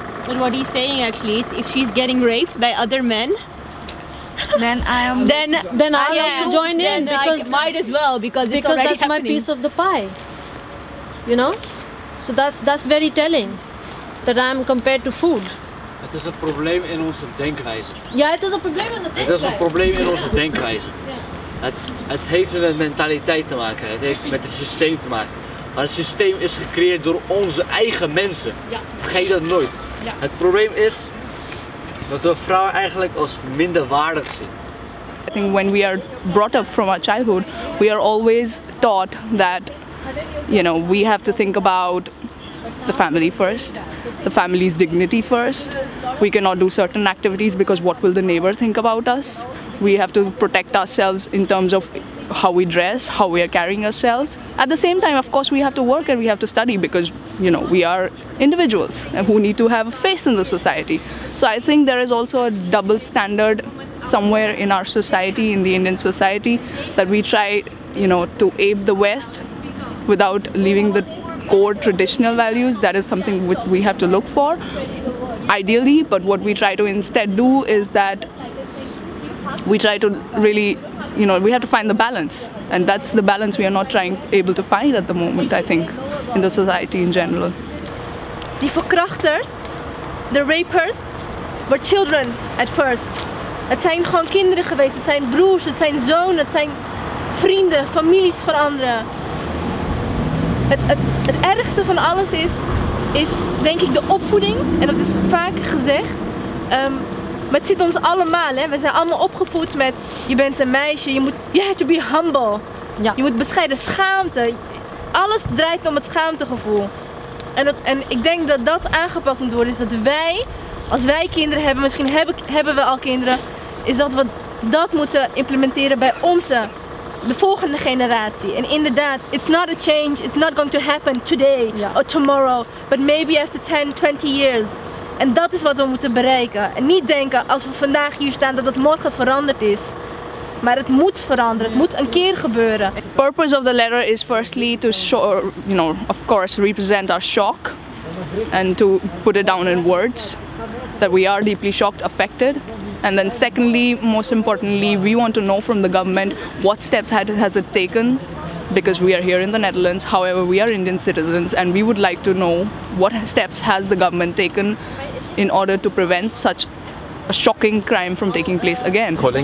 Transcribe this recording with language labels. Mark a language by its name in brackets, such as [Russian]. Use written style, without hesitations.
[English] But what he's saying actually is if she's getting raped by other men, Then I am. then I'll also join in, because I might as well because it's already that's happening. my piece of the pie. You know? So that's very telling. That I'm compared to food. [Dutch] Het is een probleem in onze denkwijze. Ja, het is een probleem in de denkwijze. Het is een probleem in onze denkwijze. Het heeft met mentaliteit te maken, het heeft met het systeem te maken. Maar het systeem is gecreëerd door onze eigen mensen. Ja. Vergeet dat nooit. Ja. Het probleem is dat we vrouwen eigenlijk als minderwaardig zien. [English] I think when we are brought up from our childhood, we are always taught that, you know, we have to think about the family first, the family's dignity first. We cannot do certain activities because what will the neighbor think about us? We have to protect ourselves in terms of how we dress, how we are carrying ourselves. At the same time, of course, we have to work and we have to study because, you know, we are individuals who need to have a face in the society. So I think there is also a double standard somewhere in our society, in the Indian society, that we try, you know, to ape the West without leaving the core traditional values. That is something which we have to look for, ideally, but what we try to instead do is that we try to really, you know, we have to find the balance, and that's the balance we are not able to find at the moment, I think, in the society in general. [Dutch] Die verkrachters, de rapers, [English] were children at first. [Dutch] Het zijn gewoon kinderen geweest, het zijn broers, het zijn zonen, het zijn vrienden, families van anderen. Het ergste van alles is denk ik de opvoeding, en dat is vaak gezegd, maar het zit ons allemaal, hè. We zijn allemaal opgevoed met je bent een meisje, [English] you have to be humble, [Dutch] ja. Je moet bescheiden, schaamte, alles draait om het schaamtegevoel. En ik denk dat dat aangepakt moet worden, is dat wij, als wij kinderen hebben, misschien hebben we al kinderen, is dat we dat moeten implementeren bij de volgende generatie. En inderdaad, [English] it's not a change, it's not going to happen today or tomorrow, but maybe after 10, 20 years. [Dutch] En dat is wat we moeten bereiken. En niet denken, als we vandaag hier staan, dat het morgen veranderd is. Maar het moet veranderen, het moet een keer gebeuren. [English] The purpose of the letter is firstly to show, you know, of course, represent our shock and to put it down in words, that we are deeply shocked, affected. And then secondly, most importantly, we want to know from the government what steps has it taken, because we are here in the Netherlands, however we are Indian citizens, and we would like to know what steps has the government taken in order to prevent such a shocking crime from taking place again.